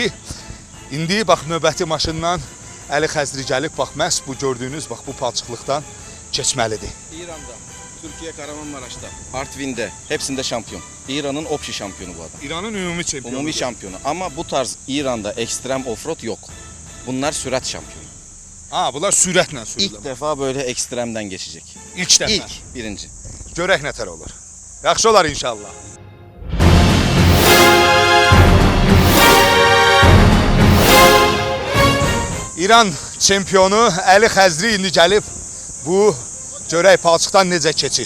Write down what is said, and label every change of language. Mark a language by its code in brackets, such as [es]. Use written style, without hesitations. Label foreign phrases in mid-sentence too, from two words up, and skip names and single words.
[az] İndi bax növbəti maşından Əli Xəzri gəlib, bax məhz bu gördüyünüz bax bu palçıqlıqdan keçməlidir. [tr] İran'da, Türkiye Kahramanmaraş'ta, Artvin'de hepsinde şampiyon. İran'ın opşi şampiyonu bu adam. [az] İran'ın ümumi çempionu. [tr] Umumi şampiyonu. Ama bu tarz İran'da ekstrem offroad yok. Bunlar sürat şampiyonu. [az] Ha, bunlar sürətlə sürülür. [tr] İlk defa böyle ekstremden geçecek. [az] İlk dəfə. İlk, birinci. Görək nətər olur. Yaxşı olar inşallah. İran çempionu Əli Xəzri indi gəlib bu görək palçıqdan necə keçir.